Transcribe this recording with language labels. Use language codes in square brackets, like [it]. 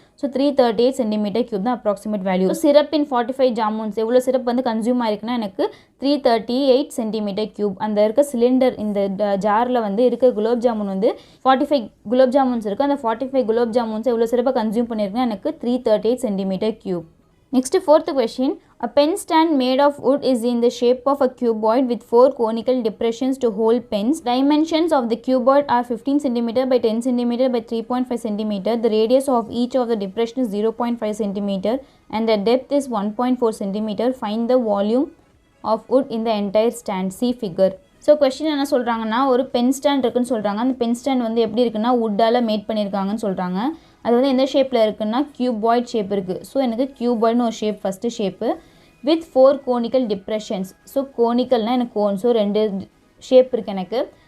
[ta] So 338 centimetre cube தான் approximate value. Syrup இன் 45 ஜாமுன்ஸ் எவ்வளோ syrup வந்து கன்சியூம் ஆயிருக்குன்னா எனக்கு 338 சென்டிமீட்டர் க்யூப். அந்த இருக்க சிலிண்டர் இந்த ஜாரில் வந்து இருக்க குலோப் ஜாமுன் வந்து 45 குலோப் ஜாமுன்ஸ் இருக்குது. அந்த 45 குலோப் ஜாமுன்ஸ் எவ்வளோ சிரப்பை கன்சியூம் பண்ணியிருக்குன்னா எனக்கு 338 centimetre cube. [en] Next, fourth question. A pen stand made of wood is in the shape of a cuboid with 4 conical depressions to hold pens. Dimensions of the cuboid are 15 cm by 10 cm by 3.5 cm. The radius of each of the depression is 0.5 cm and the depth is 1.4 cm. Find the volume of wood in the entire stand. See figure. [ta] So question என்ன சொல்கிறாங்கன்னா ஒரு pen stand இருக்குன்னு சொல்கிறாங்க. அந்த pen stand வந்து எப்படி இருக்குன்னா வுட்டால் mat பண்ணியிருக்காங்கன்னு சொல்கிறாங்க. அது வந்து எந்த ஷேப்பில் இருக்குன்னா கியூபாய்ட் ஷேப் இருக்குது. ஸோ எனக்கு கியூபாய்ட்னு ஒரு shape first shape with 4 conical depressions. So கோனிக்கல்னால் எனக்கு கோன், ஸோ 2 ஷேப் இருக்குது எனக்கு.